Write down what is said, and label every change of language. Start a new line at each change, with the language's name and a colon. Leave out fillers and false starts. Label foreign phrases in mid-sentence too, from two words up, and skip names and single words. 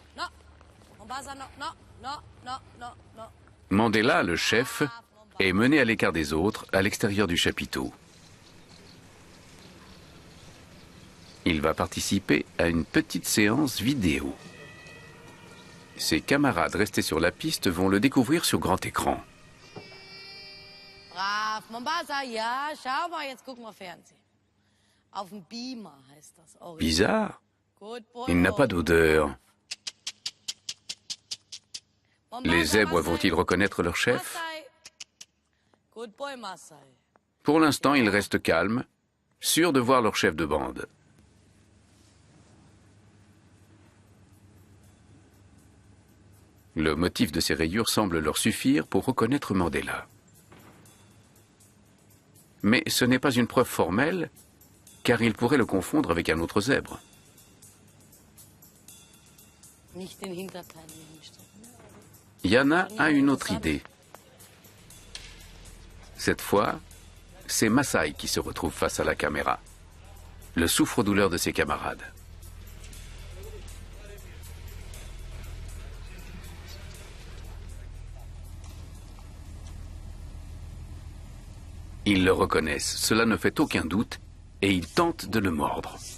French: Mandela, le chef, est mené à l'écart des autres, à l'extérieur du chapiteau. Il va participer à une petite séance vidéo. Ses camarades restés sur la piste vont le découvrir sur grand écran.
German: Brav, Mombasa, ja, schau mal, jetzt gucken wir Fernsehen. Auf dem Beamer heißt das. Bizarre.
English: Good boy.
French: Il n'a pas d'odeur. Les zèbres vont-ils reconnaître leur chef?
English: Masai. Good boy, Masai.
French: Pour l'instant, ils restent calmes, sûrs de voir leur chef de bande. Le motif de ces rayures semble leur suffire pour reconnaître Mandela. Mais ce n'est pas une preuve formelle, car ils pourraient le confondre avec un autre zèbre.
German: Nicht den Hinterteil nehmen.
French: Yana a une autre idée. Cette fois, c'est Masai qui se retrouve face à la caméra, le souffre-douleur de ses camarades. Ils le reconnaissent, cela ne fait aucun doute, et ils tentent de le mordre.